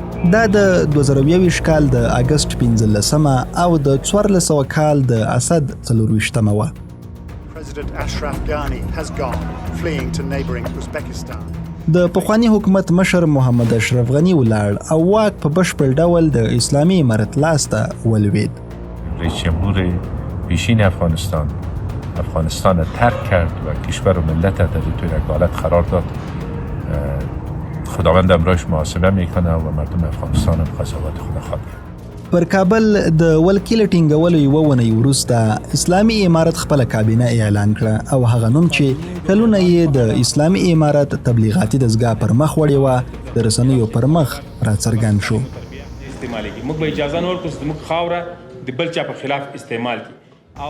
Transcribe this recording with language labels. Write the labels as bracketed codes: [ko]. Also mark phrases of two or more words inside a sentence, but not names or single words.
[ps] دا د 2020 کال د اگست 15مه او د 1400 کال د اسد 24مه وه. [en] President Ashraf Ghani has gone, fleeing to neighboring Uzbekistan. [ps] د پخوانی حکومت مشر محمد اشرف غنی ولاړ او واک په بشپړ ډول د اسلامي امارت لاس ته ولوید. [fa] رئیس جمهور پیشین افغانستان را ترک کرد و کشور و ملت در توی یک حالت قرار داد. خداوند امرایش محاسبه میکنه و مردم افغانستان هم قضاوت خود خواهد کرد. [ps] پر کابل د ولکیل ټینګولو یوه ونې وروسته اسلامي امارت خپله کابینه اعلان کړه او هغه نوم چې کلونه یې د اسلامي امارت تبلیغاتي دستګاه پر مخ وړې وه د رسنیو پر مخ راڅرګند شو. موږ به اجازه نه ورکړو چې زموږ خاوره د بل چا په خلاف استعمال کړي.